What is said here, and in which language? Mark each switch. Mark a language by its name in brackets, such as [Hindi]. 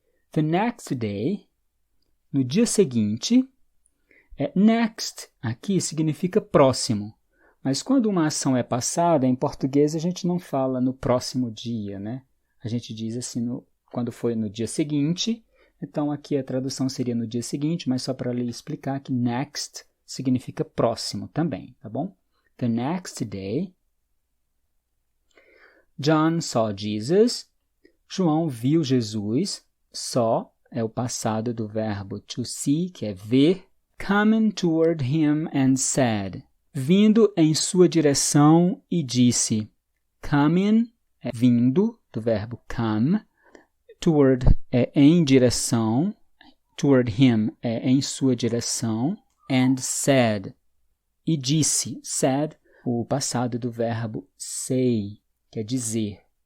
[English] The next day, [Portuguese] no dia seguinte, next aqui significa próximo. Mas quando uma ação é passada, em português a gente não fala no próximo dia, né? A gente diz assim, quando foi no dia seguinte. Então, aqui a tradução seria no dia seguinte, mas só para lhe explicar que next significa próximo também, tá bom? [English] The next day, John saw Jesus. [Portuguese] João viu Jesus. Saw é o passado do verbo to see, que é ver. [English] Coming toward him and said. [Portuguese] Vindo em sua direção e disse. Coming é vindo, do verbo come. Toward é em direção. [English] Toward him [Portuguese] é em sua direção. [English] And said. [Portuguese] E disse. Said, o passado do verbo say, que é dizer.